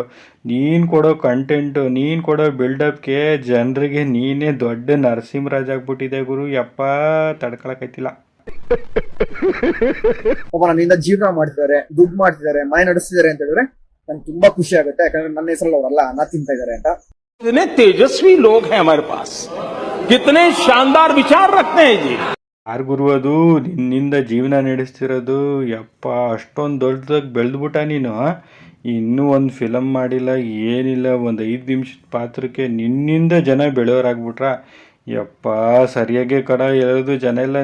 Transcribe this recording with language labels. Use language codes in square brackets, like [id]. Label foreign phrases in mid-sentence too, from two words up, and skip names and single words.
[kn] ನೀನು ಕೊಡೋ ಕಂಟೆಂಟು, ನೀನು ಕೊಡೋ ಬಿಲ್ಡಪ್ಗೆ ಜನರಿಗೆ ನೀನೇ ದೊಡ್ಡ ನರಸಿಂಹರಾಜ್ ಆಗ್ಬಿಟ್ಟಿದೆ ಗುರು. ಯಪ್ಪ, ತಡ್ಕೊಳಕೈತಿಲ್ಲ. ಪಾಪ ನನ್ನಿಂದ ಜೀವನ ಮಾಡ್ತಿದ್ದಾರೆ, ದುಡ್ಡು ಮಾಡ್ತಿದ್ದಾರೆ, ಮನೆ ನಡೆಸ್ತಿದ್ದಾರೆ ಅಂತ ಹೇಳಿದ್ರೆ ನನ್ಗೆ ತುಂಬಾ ಖುಷಿ ಆಗುತ್ತೆ. ಯಾಕಂದ್ರೆ ನನ್ನ ಹೆಸರಲ್ಲಿ ಅವರೆಲ್ಲ ಅನ್ನ ತಿಂತಾ ಇದಾರೆ ಅಂತ. [hi] कितने तेजस्वी लोग हैं हमारे पास, कितने शानदार विचार रखते हैं जी. [kn] ಯಾರು ಗುರು ಅದು ನಿನ್ನಿಂದ ಜೀವನ ನಡೆಸ್ತಿರೋದು? ಯಪ್ಪ, ಅಷ್ಟೊಂದು ದೊಡ್ಡದಾಗಿ ಬೆಳೆದ್ಬಿಟ್ಟ ನೀನು. ಇನ್ನೂ ಒಂದು ಫಿಲಮ್ ಮಾಡಿಲ್ಲ, ಏನಿಲ್ಲ, ಒಂದು 5 ನಿಮಿಷದ ಪಾತ್ರಕ್ಕೆ ನಿನ್ನಿಂದ ಜನ ಬೆಳೆಯೋರಾಗ್ಬಿಟ್ರ? ಯಪ್ಪ, ಸರಿಯಾಗಿ ಕಡ ಹೇಳೋದು ಜನ ಎಲ್ಲ.